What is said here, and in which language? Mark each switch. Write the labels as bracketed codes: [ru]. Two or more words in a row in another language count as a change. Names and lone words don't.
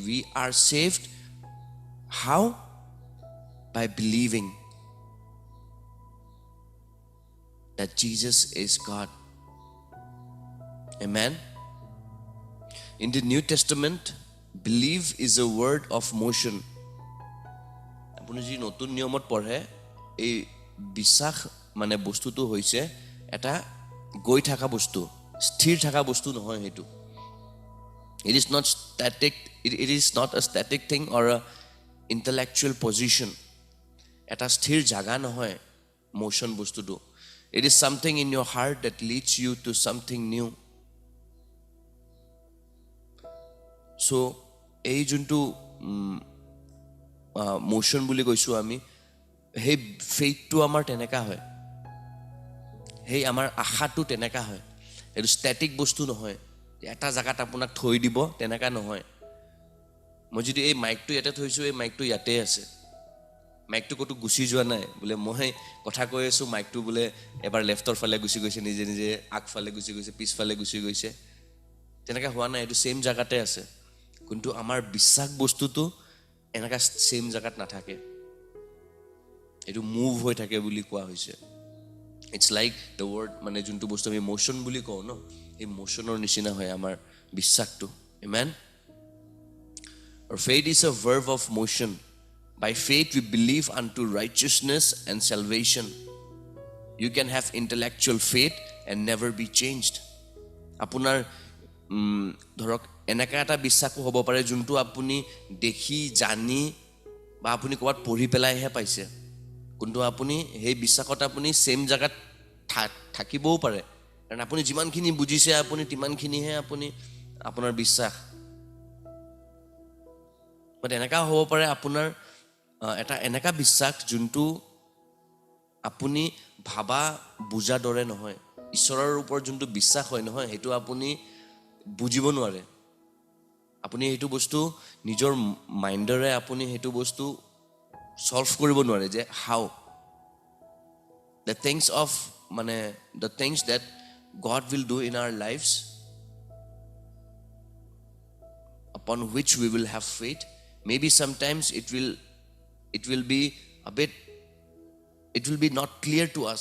[en] We are saved. How? By believing that Jesus is God. Amen. In the New Testament, believe is a word of motion. [as] আপুনি যি নতুন নিয়মত পঢ়ে, এই বিশ্বাস মানে বস্তুটো হৈছে এটা গৈ থাকা বস্তু, স্থিৰ থাকা বস্তু নহয় হেতু. [en] It is not static. It is not a static thing or a intellectual position. [as] এটা স্থিৰ জাগা নহয় motion বস্তুটো. [en] It is something in your heart that leads you to something new. [as] So এই যোনটো motion বুলি কৈছো আমি, সেই faithটো আমাৰ তেনেকা হয়, সেই আমাৰ আশাটো তেনেকা হয়. এইটো static বস্তু নহয়, এটা জাগাত আপোনাক থৈ দিব তেনেকা নহয়. মই যদি এই মাইকটো ইয়াতে থৈছো, এই মাইকটো ইয়াতে আছে, মাইকটো কতো গুচি যোৱা নাই বোলে মই কথা কৈ আছো, মাইকটো বোলে এবাৰ লেফটৰ ফালে গুচি গৈছে, নিজে নিজে আগফালে গুচি গৈছে, পিছফালে গুচি গৈছে, তেনেকা হোৱা নাই. এইটো সেম জাগাতে আছে. কিন্তু আমাৰ বিশ্বাস বস্তুটো এনেকা সেম জাগাত নাথাকে, এইটো মুভ হৈ থাকে বুলি কোৱা হৈছে. [en] It's like the word, [as] মানে যোনটো বস্তু আমি মোশন বুলি কওঁ ন, এই মোশনৰ নিচিনা হয় আমাৰ বিশ্বাসটো. Amen. [en] Our faith is a verb of motion. By faith we believe unto righteousness and salvation. You can have intellectual faith and never be changed. [as] আপোনাৰ ধৰক এনেকা এটা বিশ্বাসো হ'ব পাৰে যোনটো আপুনি দেখি জানি বা আপুনি ক'ৰবাত পঢ়ি পেলাইহে পাইছে, কিন্তু আপুনি সেই বিশ্বাসত আপুনি সেম জাগাত থাকিবও পাৰে, কাৰণ আপুনি যিমানখিনি বুজিছে আপুনি তিমানখিনিহে আপুনি আপোনাৰ বিশ্বাস. বাট এনেকা হ'ব পাৰে আপোনাৰ এটা এনেকা বিশ্বাস যোনটো আপুনি ভাবা বুজা দৰে নহয়. ঈশ্বৰৰ ওপৰত যোনটো বিশ্বাস হয় নহয়, সেইটো আপুনি বুজিব নোৱাৰে. আপুনি সেইটো বস্তু নিজৰ মাইণ্ডৰে আপুনি সেইটো বস্তু সলভ কৰিব নোৱাৰে যে [en] হাউ the things that God will do in our lives upon which we will have faith. Maybe sometimes it will be a bit, it will be not clear to us.